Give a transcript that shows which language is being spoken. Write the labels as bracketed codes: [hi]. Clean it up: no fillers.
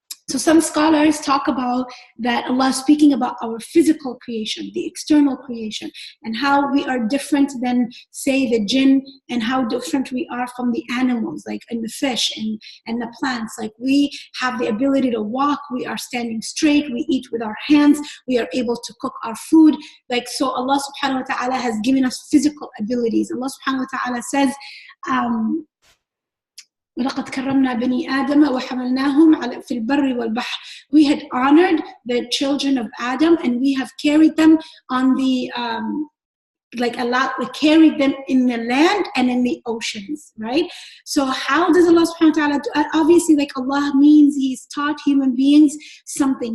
[en] So some scholars talk about that Allah is speaking about our physical creation, the external creation, and how we are different than, say, the jinn, and how different we are from the animals, like in the fish and the plants. Like we have the ability to walk, we are standing straight, we eat with our hands, we are able to cook our food. Like, so Allah subhanahu wa ta'ala has given us physical abilities. Allah subhanahu wa ta'ala says, [ar] وَلَقَدْ كَرَّمْنَا بَنِي آدَمَ وَحَمَلْنَاهُمْ فِي الْبَرِّ وَالْبَحْرِ. [en] We had honored the children of Adam, and we have carried them on the we carried them in the land and in the oceans, right? So how does Allah subhanahu wa ta'ala do? Obviously, like Allah means He's taught human beings something.